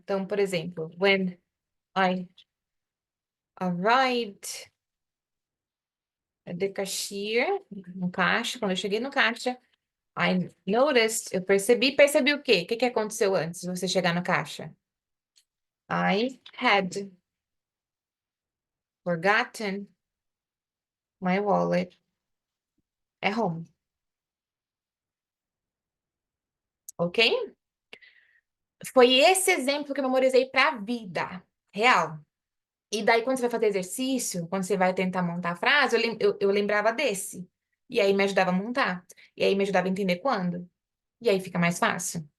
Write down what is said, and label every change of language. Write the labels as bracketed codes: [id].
[pt] Então, por exemplo, [en] when I arrived at the cashier, [pt] no caixa, quando eu cheguei no caixa, [en] I noticed, [pt] eu percebi o quê? O que que aconteceu antes de você chegar no caixa? [en] I had forgotten my wallet at home. Ok? [pt] Foi esse exemplo que eu memorizei para a vida real. E daí, quando você vai fazer exercício, quando você vai tentar montar a frase, eu lembrava desse. E aí me ajudava a montar. E aí me ajudava a entender quando. E aí fica mais fácil.